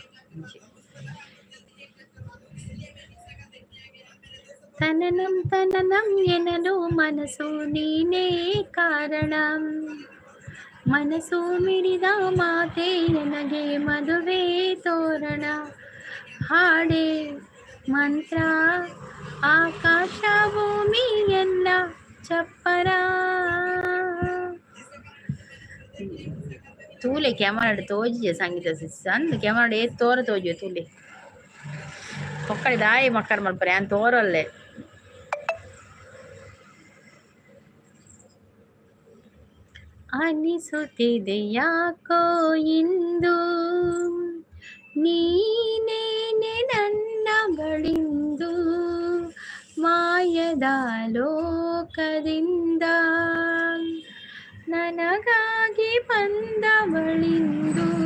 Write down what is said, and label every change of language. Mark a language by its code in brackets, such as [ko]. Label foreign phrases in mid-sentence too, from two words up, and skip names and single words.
[kn] ತನನಂ ಎನ್ನಲು ಮನಸ್ಸು ನೀನೇ ಕಾರಣ ಮನಸ್ಸು ಮಿಡಿದ ಮಾತೆ ನನಗೆ ಮದುವೆ ತೋರಣ ಹಾಡೆ ಮಂತ್ರ ಆಕಾಶ ಭೂಮಿ ಎಲ್ಲ ಚಪ್ಪರ [tcy] ತೂಲೆ ಕ್ಯಾಮರಾ ತೋಜಿಯ ಸಂಗೀತ ಅಂದ್ ಕ್ಯಾಮರಾ ಏತ್ ತೋರ ತೋಜಿಯ ತೂಲೆ ಒಕ್ಕಡೆ ದಾಯಿ ಮಕ್ಕರ್ ಮಲ್ಪರೆ ಅಂತ ತೋರಲ್ಲೇ [kn] ಅನಿಸುತ್ತಿದೆ ಯಾಕೋ ಇಂದು ನೀನೇನೆ ನನ್ನ ಬಳಿಂದು ಮಾಯದ ಲೋಕದಿಂದ ನನಗಾಗಿ ಬಂದ ಬಳಿಂದು